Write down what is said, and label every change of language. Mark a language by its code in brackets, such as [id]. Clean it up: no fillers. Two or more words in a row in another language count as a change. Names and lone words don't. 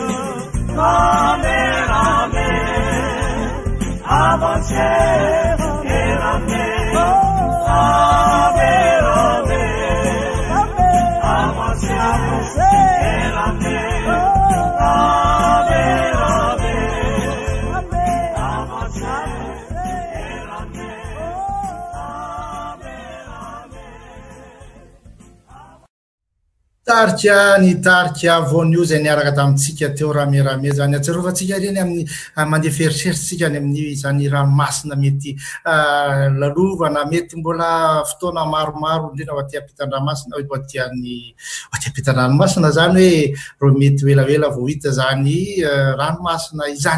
[fr] Ramez, ramez, avancez et ramez, ramez, ramez, avancez, avancez et ramez, ramez, ramez, avancez et ramez, [mg] tarika ny tarika voanio zay niaraka tamintsika teo ramerame zany atserovatsika reny amin'ny mandeha feritreritsika ny amin'ny zany ranomasina mety lalovana mety mbola fotoana maromaro indrindra ho aty ampitan-dranomasina ho aty ampitan-dranomasina zany hoe ro mety elaela vao hita zany ranomasina izany.